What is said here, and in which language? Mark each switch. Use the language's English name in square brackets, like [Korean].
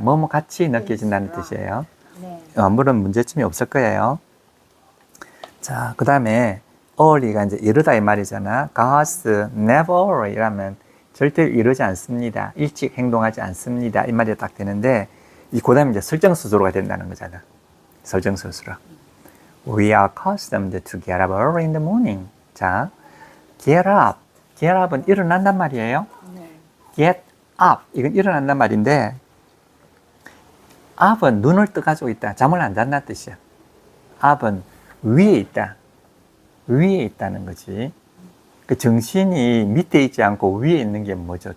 [Korean] 뭐뭐 같이 느껴진다는 뜻이에요. 물론 문제점이 없을 거예요. 자, 그 다음에 early가 이제 이르다 이 말이잖아. [English] God's never early [Korean] 이라면 절대 이르지 않습니다. 일찍 행동하지 않습니다. 이 말이 딱 되는데, 그 다음에 이제 설정스스로가 된다는 거잖아. 설정스스로. [English] We are accustomed to get up early in the morning. 자, get up. [Korean] get up은 일어난단 말이에요. [English] get up. [Korean] 이건 일어난단 말인데, up은 눈을 떠가지고 있다. 잠을 안 잤다는 뜻이야. up은 위에 있다. 위에 있다는 거지. 그 정신이 밑에 있지 않고 위에 있는 게 뭐죠?